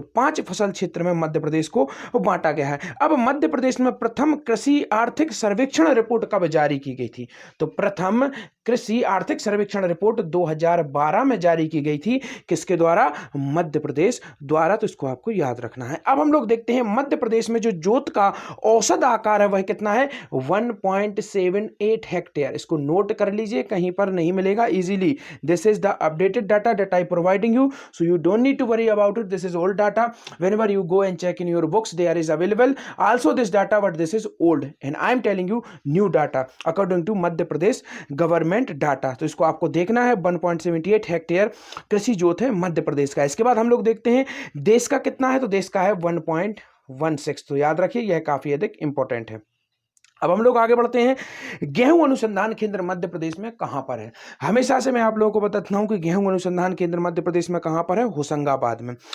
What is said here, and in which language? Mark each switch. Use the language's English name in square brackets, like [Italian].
[Hindi] तो 5 फसल क्षेत्र में मध्य प्रदेश को बांटा गया है. अब मध्य प्रदेश में प्रथम कृषि आर्थिक सर्वेक्षण रिपोर्ट कब जारी की गई थी, तो प्रथम कृषि आर्थिक सर्वेक्षण रिपोर्ट 2012 में जारी की गई थी. किसके द्वारा, मध्य प्रदेश द्वारा. तो इसको आपको याद रखना है. अब हम लोग देखते हैं मध्य प्रदेश में जो जोत का औसत आकार है वह कितना है, 1.78 हेक्टेयर. इसको नोट कर लीजिए, कहीं पर नहीं मिलेगा, easily [English] This is the updated data that I providing you, so you don't need to worry about it. This is old data. Whenever you go and check in your books, there is available also this data, but this is old and I am telling you new data according to Madhya Pradesh government data. [Hindi] तो इसको आपको देखना है। 1.78 hectare कृषि जोत है मध्य प्रदेश का। इसके बाद हम लोग देखते हैं देश का कितना है, तो देश का है 1.16। तो याद रखिए यह काफी अधिक इंपॉर्टेंट है। अब हम लोग आगे बढ़ते हैं। गेहूं अनुसंधान केंद्र मध्य प्रदेश में कहां पर है? हमेशा से मैं आप लोगों को बताता हूं कि गेहूं अनुसंधान केंद्र मध्य प्रदेश में कहां पर है? होशंगाबाद में।